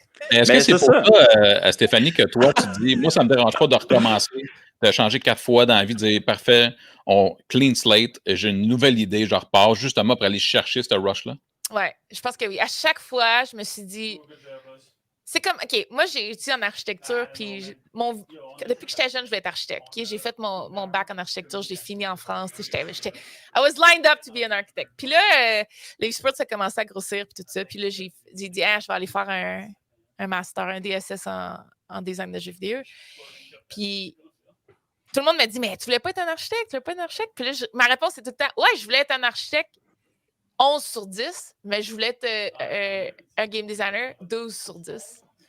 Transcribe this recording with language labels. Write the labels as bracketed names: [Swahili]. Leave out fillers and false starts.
[French] Est-ce que c'est pour ça, Stéphanie, que toi, tu dis, moi, ça me dérange pas de recommencer, de changer 4 fois dans la vie, de dire, parfait, on clean slate, j'ai une nouvelle idée, je repars justement pour aller chercher ce rush-là? Ouais, je pense que oui. À chaque fois, je me suis dit... C'est comme, OK, moi, j'ai étudié en architecture, puis depuis que j'étais jeune, je voulais être architecte. Okay? J'ai fait mon bac en architecture, j'ai fini en France. [English] I was lined up to be an architect. [French] Puis là, les sports, ça a commencé à grossir, puis tout ça. Puis là, j'ai dit, je vais aller faire un master, un DSS en design de jeux vidéo. Puis tout le monde m'a dit, mais tu voulais pas être un architecte? Tu voulais pas être un architecte? Puis là, ma réponse, c'est tout le temps, ouais, je voulais être un architecte 11 sur 10, mais je voulais être un game designer 12 sur 10.